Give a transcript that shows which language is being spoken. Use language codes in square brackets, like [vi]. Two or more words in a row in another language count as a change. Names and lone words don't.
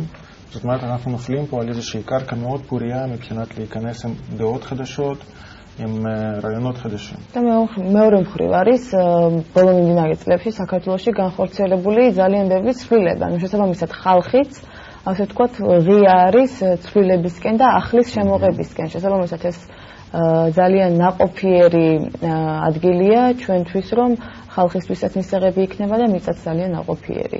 [he] זאת אומרת, אנחנו נופלים פה על איזושהי קרקע מאוד פוריה מבחינת להיכנס עם דעות חדשות, עם רעיונות חדשים. [ka] მეორე მხრივ არის ბოლო მიმდინარე წლებში საქართველოში განხორციელებული ძალიან ბევრი ცვლილება. ანუ შესაბამისად ხალხიც, ასე ვთქვათ, ღია არის ცვლილებისკენ და ახლის შემოღებისკენ. შესაბამისად ეს ძალიან ნაყოფიერი ადგილია ჩვენთვის, რომ ხალხისთვისაც მისაღები იქნება და მიწაც ძალიან ნაყოფიერია.